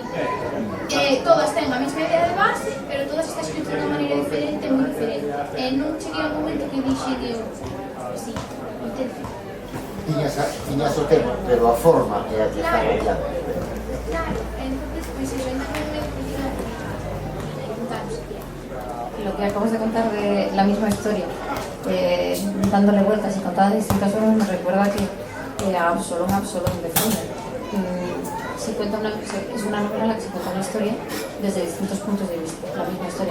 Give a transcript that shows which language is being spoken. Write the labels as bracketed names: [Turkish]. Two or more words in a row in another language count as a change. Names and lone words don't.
[Galician] Todas ten a mesma idea de base, pero todas está escrito de unha maneira diferente, moi diferente. Non cheguei ao momento que dixen eu, sí, intento. Tiñas o tema, pero a forma é a que está cambiando. Claro, entonces, pois iso, non me podía preguntaros. [Spanish] Lo que acabas de contar de la misma historia, dándole vueltas y contada de distintas formas, me recuerda que Absalón de Faulkner es una novela en la que se cuenta una historia desde distintos puntos de vista, la misma historia.